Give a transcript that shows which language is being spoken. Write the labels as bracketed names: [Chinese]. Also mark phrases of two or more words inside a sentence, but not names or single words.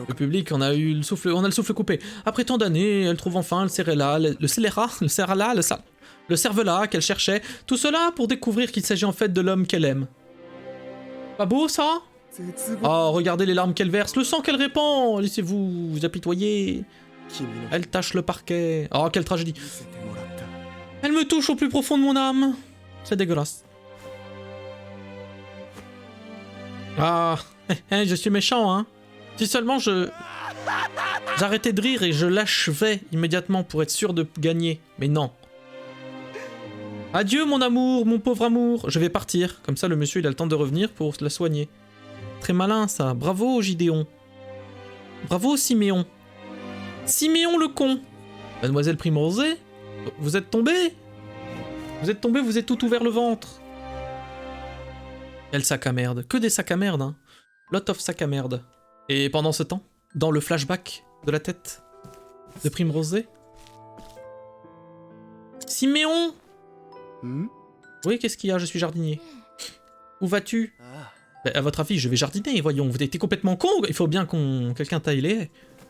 [French] Le public on a le souffle coupé. Après tant d'années, elle trouve enfin le cervelas qu'elle cherchait. Tout cela pour découvrir qu'il s'agit en fait de l'homme qu'elle aime. Pas beau ça? [Japanese] 絶望 [French] Oh, regardez les larmes qu'elle verse, le sang qu'elle répand. Laissez-vous vous apitoyer. [Japanese] 君の [French] Elle tâche le parquet. Oh, quelle tragédie. [Japanese] 見せてもらった [French] Elle me touche au plus profond de mon âme. C'est dégueulasse. Ah, je suis méchant, hein. Si seulement j'arrêtais de rire et je l'achevais immédiatement pour être sûr de gagner. Mais non. Adieu, mon amour, mon pauvre amour. Je vais partir. Comme ça, le monsieur, il a le temps de revenir pour la soigner. Très malin, ça. Bravo, Gideon. Bravo, Siméon. Siméon le con. Mademoiselle Prime Rosée, vous êtes tombée? Vous êtes tombée, vous êtes tout ouvert le ventre. Quel sac à merde. Que des sacs à merde, hein. [English] Lot of [French] sacs à merde. Et pendant ce temps, dans le flashback de la tête de Prime Rosée... Siméon! ん Oui, qu'est-ce qu'il y a? Je suis jardinier. Où vas-tu? あ Bah, à votre avis, je vais jardiner, voyons. Vous êtes complètement con. Il faut bien quelqu'un taille les haies.